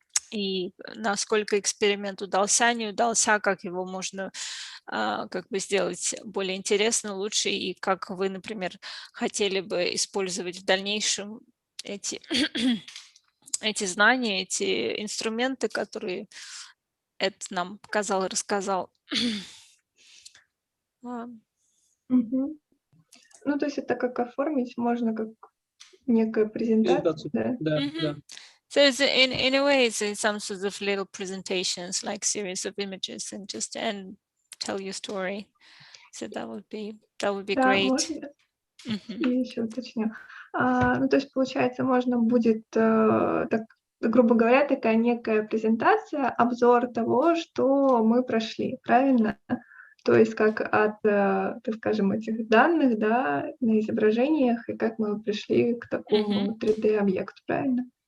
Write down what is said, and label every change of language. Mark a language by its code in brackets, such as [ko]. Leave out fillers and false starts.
[ru] И насколько эксперимент удался, не удался, как его можно как бы сделать более интересно, лучше, и как вы, например, хотели бы использовать в дальнейшем эти знания, эти инструменты, которые Эд нам показал и рассказал. Ну, то есть это как оформить можно как некая презентация. Да. [en] So it's in a way, it's some sort of little presentations, like series of images, and just tell your story. So that would be great. [ru] Можно? Я еще уточню. Ну, то есть, получается, можно будет, так, грубо говоря, такая некая презентация, обзор того, что мы прошли, правильно? То есть как от, так скажем, этих данных, да, на изображениях, и как мы пришли к такому 3D-объекту, правильно?